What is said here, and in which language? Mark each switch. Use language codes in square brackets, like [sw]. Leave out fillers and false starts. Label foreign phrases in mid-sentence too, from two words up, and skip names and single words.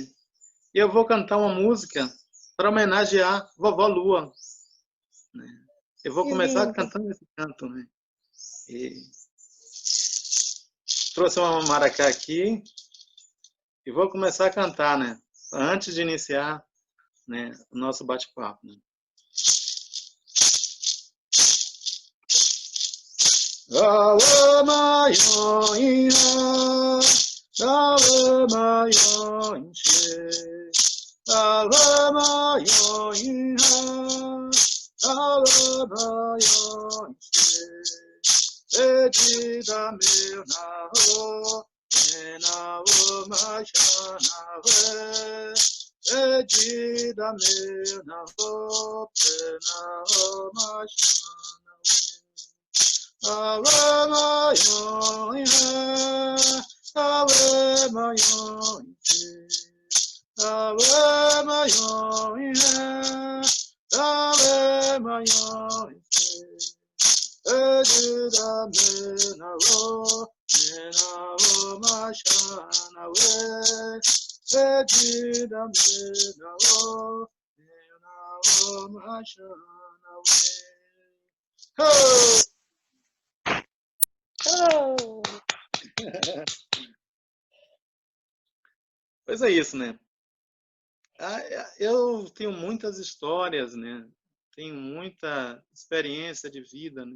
[pt] E eu vou cantar uma música para homenagear vovó Lua, né? Eu vou Que começar lindo. cantando esse canto, né? E trouxe uma maracá aqui e vou começar a cantar, né? Antes de iniciar, né, o nosso bate-papo, né? Awe mayo ina, awe mayo inche, awe mayo ina, awe mayo inche. Ejida meu na ho, na o machana we. Ejida meu na ho, na o machana we. Awe mayo ina, awe mayo inche, awe mayo ina, awe mayo inche. Ejida mena o machana we. Ejida mena o machana we. Oh! Oh, Pois é isso, né? Eu tenho muitas histórias, né? Tenho muita experiência de vida, né?